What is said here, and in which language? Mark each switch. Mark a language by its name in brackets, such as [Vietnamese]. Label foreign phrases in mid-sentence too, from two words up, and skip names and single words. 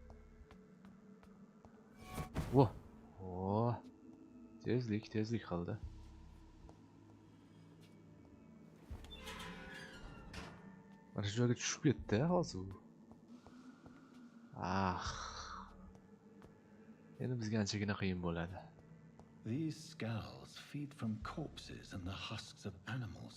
[Uzbek] Voh. Tezlik qildi. Mana shu joyga tushib ketdi hozir. Endi bizga anchagina qiyin bo'ladi. [English] These skulls feed from corpses and the husks of animals.